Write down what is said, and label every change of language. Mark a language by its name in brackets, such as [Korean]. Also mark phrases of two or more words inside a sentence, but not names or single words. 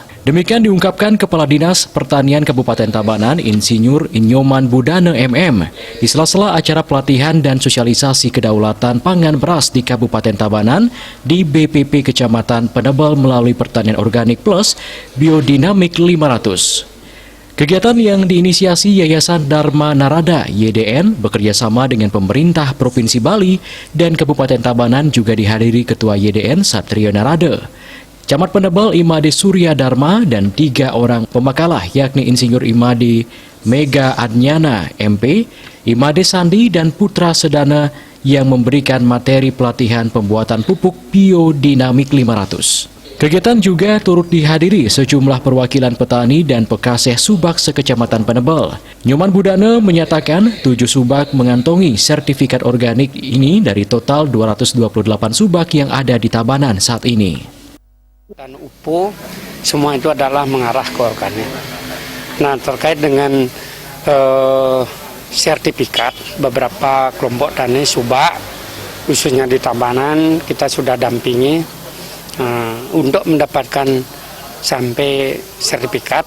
[Indonesian] Demikian diungkapkan Kepala Dinas Pertanian Kabupaten Tabanan, Insinyur Nyoman Budane MM, di sela-sela acara pelatihan dan sosialisasi kedaulatan pangan beras di Kabupaten Tabanan di BPP Kecamatan Penebal melalui Pertanian Organik Plus Biodinamik 500. Kegiatan yang diinisiasi Yayasan Dharma Narada YDN bekerjasama dengan pemerintah Provinsi Bali dan Kabupaten Tabanan juga dihadiri Ketua YDN Satrio Narada, Camat Penebal Imade Surya Dharma, dan 3 orang pemakalah yakni Insinyur Imade Mega Adnyana MP, Imade Sandi, dan Putra Sedana yang memberikan materi pelatihan pembuatan pupuk biodinamik 500. Kegiatan juga turut dihadiri sejumlah perwakilan petani dan pekaseh subak sekecamatan Penebal. Nyoman Budane menyatakan 7 subak mengantongi sertifikat organik ini dari total 228 subak yang ada di Tabanan saat ini. Dan UPO, semua itu adalah mengarah ke organik. Nah, terkait dengan sertifikat, beberapa kelompok tani subak, khususnya di Tabanan, kita sudah dampingi untuk mendapatkan sampai sertifikat.